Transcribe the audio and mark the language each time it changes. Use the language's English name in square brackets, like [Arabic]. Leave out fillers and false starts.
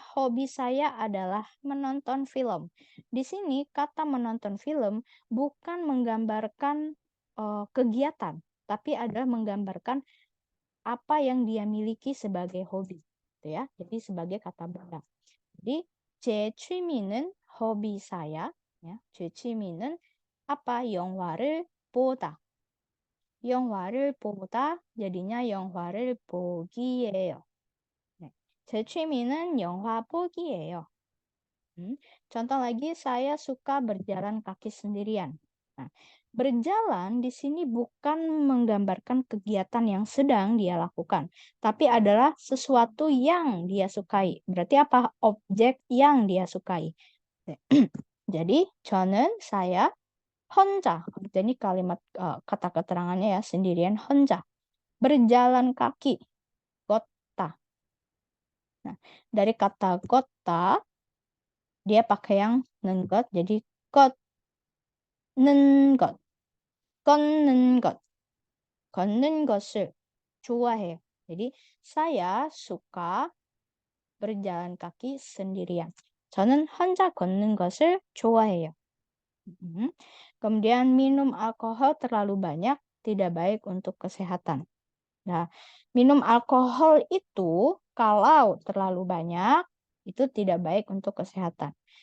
[Indonesian] Hobi saya adalah menonton film. Di sini kata menonton film bukan menggambarkan kegiatan, tapi adalah menggambarkan apa yang dia miliki sebagai hobi, gitu ya. Jadi sebagai kata benda. Jadi [Korean] 제 취미는 [Indonesian] hobi saya, ya. [Korean] 제 취미는 apa? 영화를 보다. 영화를 보다 jadinya 영화를 보기예요. 네. 제 취미는 영화 보기예요. [Indonesian] Contoh lagi, saya suka berjalan kaki sendirian. Nah, berjalan di sini bukan menggambarkan kegiatan yang sedang dia lakukan, tapi adalah sesuatu yang dia sukai. Berarti apa? Objek yang dia sukai. Jadi, 저는 saya 혼자. Jadi kalimat kata keterangannya ya sendirian 혼자. Berjalan kaki. 걷다. Nah, dari kata 걷다 dia pakai yang nengot, jadi [Korean] 걷는 것, 걷는 것, 걷는 것을 좋아해요. [Indonesian] Jadi saya suka berjalan kaki sendirian. [Korean] 저는 혼자 걷는 것을 좋아해요. [Indonesian] Kemudian minum alkohol terlalu banyak tidak baik untuk kesehatan. Nah, minum alkohol itu kalau terlalu banyak itu tidak baik untuk kesehatan.